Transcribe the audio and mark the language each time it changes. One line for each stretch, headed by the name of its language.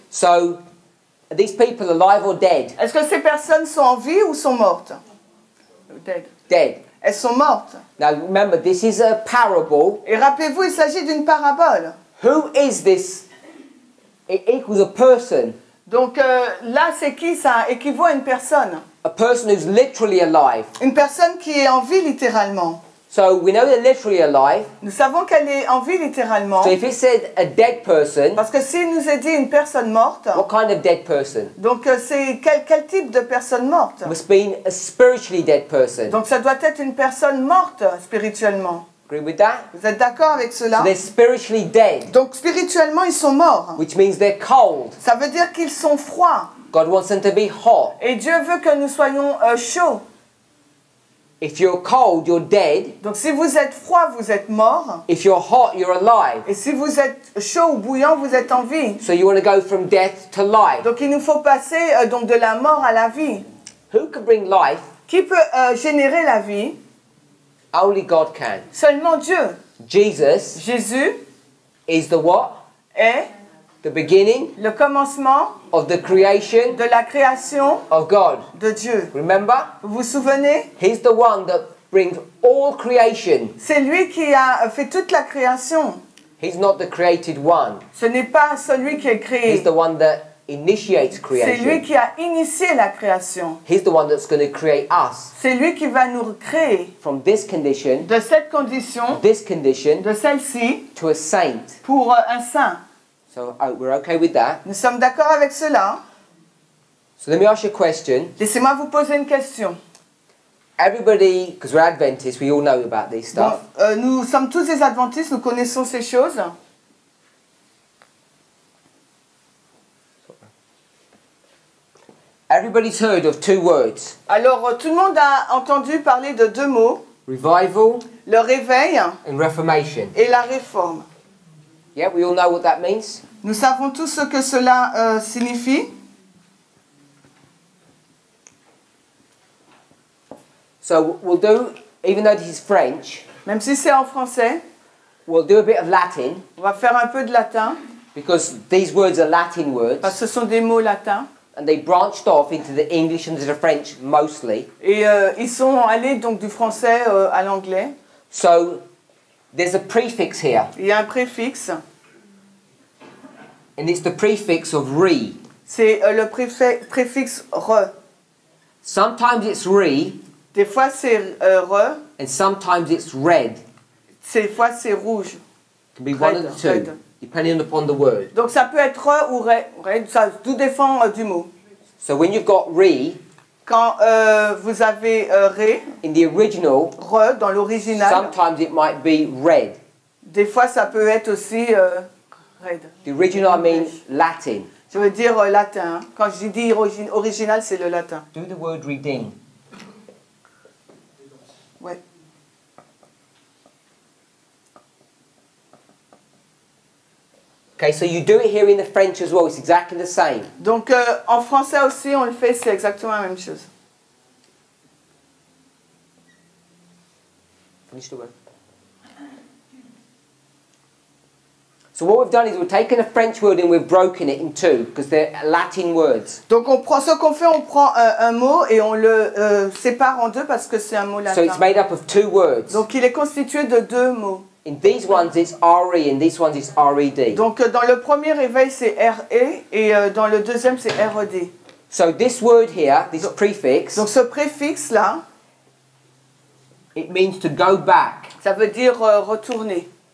English: So, are these people alive or dead?
French: Est-ce que ces personnes sont en vie ou sont mortes?
English: Dead. Dead.
French: Elles sont mortes.
English: Now remember, this is a parable.
French: Et rappelez-vous, il s'agit d'une parabole.
English: Who is this? It equals a person.
French: Donc là, c'est qui? Ça équivaut à une personne.
English: A person who's literally alive.
French: Une personne qui est en vie littéralement.
English: So we know they're literally alive.
French: Nous savons qu'elle est en vie littéralement.
English: So if it said a dead person,
French: Parce que s'il nous a dit une personne morte,
English: what kind of dead person?
French: donc c'est quel type de personne morte?
English: It must be a spiritually dead person.
French: Donc ça doit être une personne morte spirituellement.
English: Agree with that?
French: Vous êtes d'accord avec cela?
English: So they're spiritually dead,
French: Donc spirituellement, ils sont morts.
English: which means they're cold.
French: Ça veut dire qu'ils sont froids.
English: God wants them to be hot.
French: Et Dieu veut que nous soyons chauds.
English: If you're cold, you're dead.
French: Donc si vous êtes froid, vous êtes mort.
English: If you're hot, you're alive.
French: Et si vous êtes chaud ou bouillant, vous êtes en vie.
English: So you want to go from death to life.
French: Donc il nous faut passer donc de la mort à la vie.
English: Who can bring life?
French: Qui peut générer la vie?
English: Only God can.
French: Seulement Dieu.
English: Jesus
French: Jésus
English: is the what?
French: est
English: The beginning
French: le commencement
English: of the creation
French: de la création
English: of God.
French: de Dieu.
English: Remember?
French: Vous vous souvenez?
English: He's the one that brings all creation.
French: C'est lui qui a fait toute la création.
English: He's not the created one.
French: Ce n'est pas celui qui est
English: He's
French: créé.
English: the one that initiates
French: C'est lui
English: creation.
French: qui a initié la création.
English: He's the one that's going to create us
French: C'est lui qui va nous créer
English: from this condition,
French: de cette condition,
English: this condition,
French: de celle-ci,
English: to a saint.
French: pour un saint.
English: So we're okay with that.
French: Nous sommes d'accord avec cela?
English: So let me ask you a question.
French: Laissez-moi vous poser une question.
English: Everybody, because we're Adventists, we all know about this
French: Bon,
English: stuff.
French: nous sommes tous des adventistes, nous connaissons ces choses.
English: Everybody's heard of two words:
French: Alors, tout le monde a entendu parler de deux mots,
English: revival
French: le réveil
English: and reformation.
French: et la réforme.
English: Yeah, we all know what that means.
French: Nous savons tous ce que cela signifie.
English: So we'll do, even though this is French,
French: Même si c'est en français,
English: we'll do a bit of Latin,
French: on va faire un peu de latin,
English: because these words are Latin words,
French: parce que ce sont des mots latins.
English: and they branched off into the English and to the French mostly.
French: Et ils sont allés donc du français à l'anglais.
English: So there's a prefix here,
French: Il y a un préfixe.
English: and it's the prefix of re.
French: C'est le préfixe re.
English: Sometimes it's re,
French: Des fois c'est re,
English: and sometimes it's red.
French: des fois c'est rouge.
English: It can be one of the two, Red. depending upon the word.
French: Donc ça peut être re ou re, ça tout dépend du mot.
English: So when you've got re,
French: Quand vous avez re,
English: in the original,
French: re dans l'original,
English: sometimes it might be red.
French: des fois ça peut être aussi red.
English: The original I mean Latin.
French: Je veux dire latin. Quand je dis original, c'est le latin.
English: Do the word redeem.
French: Ouais.
English: Okay, so you do it here in the French as well. It's exactly the same.
French: Donc en français aussi, on le fait, c'est exactement la même chose.
English: Finish the word. So what we've done is we've taken a French word and we've broken it in two because they're Latin words.
French: Donc ce qu'on fait, on prend un mot et on le sépare en deux parce que c'est un mot
English: So it's made up of two words.
French: Donc il est constitué de deux mots.
English: In these ones it's RE and these ones it's RED.
French: Donc dans le premier réveil, c'est RE et dans le deuxième, c'est RED.
English: So this word here, this prefix,
French: Donc ce préfixe-là,
English: it means to go back.
French: ça veut dire retourner.